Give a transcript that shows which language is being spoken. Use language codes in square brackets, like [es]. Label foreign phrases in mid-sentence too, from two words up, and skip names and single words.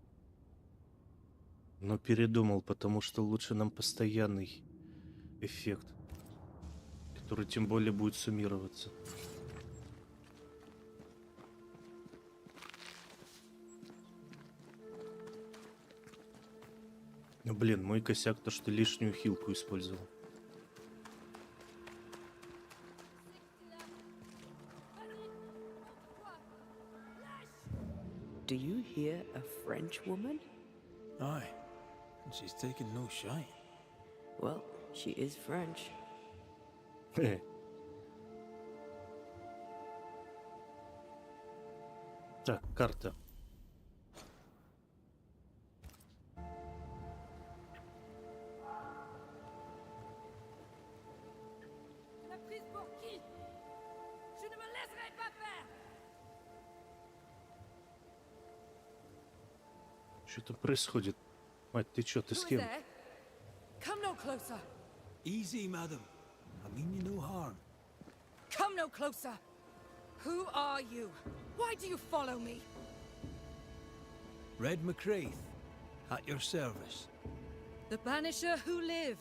[ru] Но передумал, потому что лучше нам постоянный эффект, который тем более будет суммироваться. Ну, блин, мой косяк то, что лишнюю хилку использовал. [en] Do you hear a French woman? Aye, and she's taking no shine. Well, she is French. [ru] Так, карта. [fr] La prise pour qui? Je ne me laisserai pas faire! [ru] Что-то происходит. Мать, ты чё, ты с [en] Who is [ru] кем? [en] there? Come no closer! Easy, madam. I mean you no harm. Come no closer! Who are you? Why do you follow me? Red McCraith, at your service. The Banisher who lived.